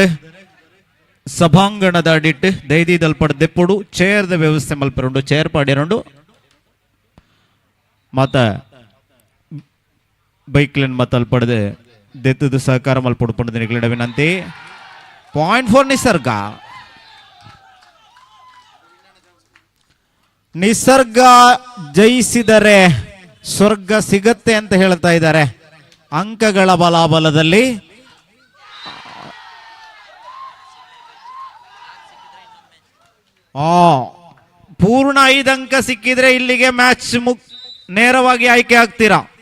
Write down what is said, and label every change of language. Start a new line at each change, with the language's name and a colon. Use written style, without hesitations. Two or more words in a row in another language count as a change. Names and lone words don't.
Tulu: ಸಭಾಂಗಣದ ಅಡಿಟ್ಟು ದೈದಿದಲ್ಪಡ ದೆಪ್ಪುಡು ಚೇರ್ದ ವ್ಯವಸ್ಥೆ ಮಲ್ಪರುಂಡು, ಚೇರ್ ಪಾಡಿರುಂಡು ಮತ್ತ ಬೈಕ್ಲನ್ ಮತ್ತ ಅಲ್ಪಡದೆ ದೆತ್ತದು ಸಹಕಾರ ಮಲ್ಪಡ್ಕೊಂಡು ನಿಗಲಿಡ ವಿನಂತಿ.
Kannada: 0.4 ನಿಸರ್ಗ. ನಿಸರ್ಗ ಜಯಿಸಿದರೆ ಸ್ವರ್ಗ ಸಿಗತ್ತೆ ಅಂತ ಹೇಳ್ತಾ ಇದ್ದಾರೆ. ಅಂಕಗಳ ಬಲಾಬಲದಲ್ಲಿ ಪೂರ್ಣ 5 ಅಂಕ ಸಿಕ್ಕಿದ್ರೆ ಇಲ್ಲಿಗೆ ಮ್ಯಾಚ್ ನೇರವಾಗಿ ಆಯ್ಕೆ ಆಗ್ತೀರಾ.